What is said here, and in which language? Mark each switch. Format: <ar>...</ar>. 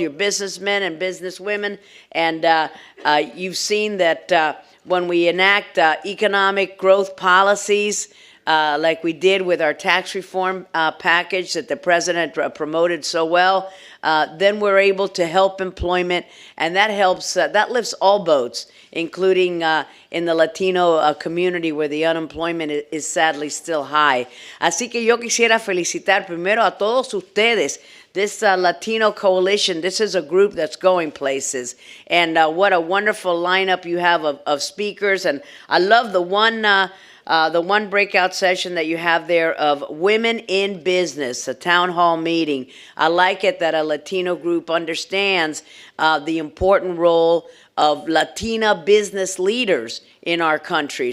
<en>You're businessmen and businesswomen, and you've seen that when we enact economic growth policies, like we did with our tax reform package that the president promoted so well, then we're able to help employment, and that helps. That lifts all boats, including in the Latino community where the unemployment is sadly still high.</en> <es>Así que yo quisiera felicitar primero a todos ustedes.</es> <en>This Latino Coalition, this is a group that's going places. And what a wonderful lineup you have of speakers. And I love the one breakout session that you have there of Women in Business, a town hall meeting. I like it that a Latino group understands the important role of Latina business leaders in our country.</en>